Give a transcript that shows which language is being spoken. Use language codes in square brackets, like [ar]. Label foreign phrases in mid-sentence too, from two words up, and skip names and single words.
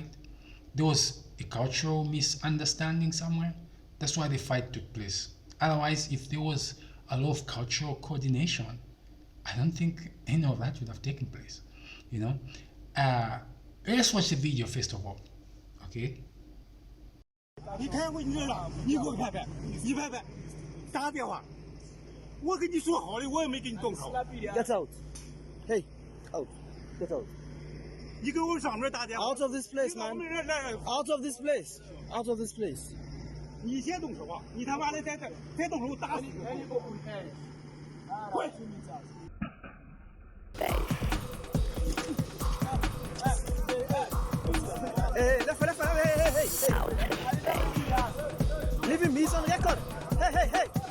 [en] There was a cultural misunderstanding somewhere. That's why the fight took place. Otherwise, if there was a lot of cultural coordination. I don't think any of that would have taken place, you know. Let's watch the video first of all, okay? [zh] 你开会你这了，你给我拍拍，你拍拍，打个电话。我跟你说好的，我也没给你动手。 [en] Get out. Hey, out. Get out. [zh] 你给我上面打电话。 [en] Out of this place, man. [zh] 来， [en] Out of this place. Out of this place. [zh] 你先动手啊！你他妈的再动手打死你！滚！ [en] Hey, left, hey. Leave him, he's on record. Hey.